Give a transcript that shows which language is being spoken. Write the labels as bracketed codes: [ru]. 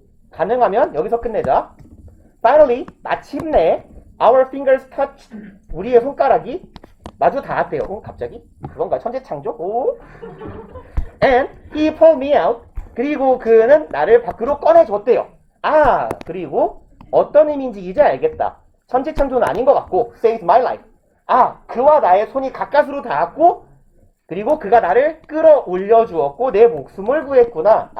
[ko] 가능하면 여기서 끝내자. [en] Finally, [ko] 마침내 [en] our fingers touched. [ko] 우리의 손가락이 마주 닿았대요. 갑자기? 그건가? 천재창조? 오. [en] And he pulled me out. [ko] 그리고 그는 나를 밖으로 꺼내줬대요. 그리고 어떤 의미인지 이제 알겠다. 천재창조는 아닌 것 같고 [en] saved my life. [ko] 그와 나의 손이 가까스로 닿았고 그리고 그가 나를 끌어올려 주었고 내 목숨을 구했구나.